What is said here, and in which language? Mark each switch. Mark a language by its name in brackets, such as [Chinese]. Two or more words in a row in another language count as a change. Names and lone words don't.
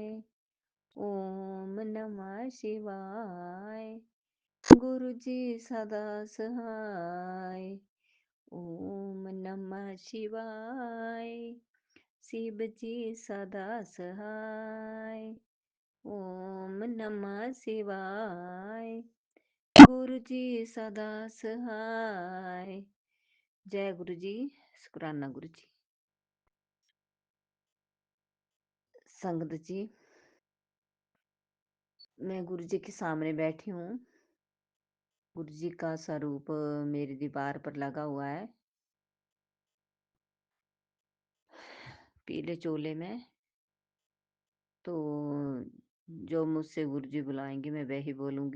[Hindi] ओम नमः शिवाय, गुरु जी सदा सहाय। ओम नमः शिवाय, शिव जी सदा सहाय। ओम नमः शिवाय, गुरु जी सदा सहाय। जय गुरु जी। शुक्राना गुरु जी। संगत जी, मैं गुरु जी के सामने बैठी हूँ। गुरु जी का स्वरूप मेरी दीवार पर लगा हुआ है, पीले चोले में। तो जो मुझसे गुरु जी बुलाएंगे मैं वही बोलूंगी।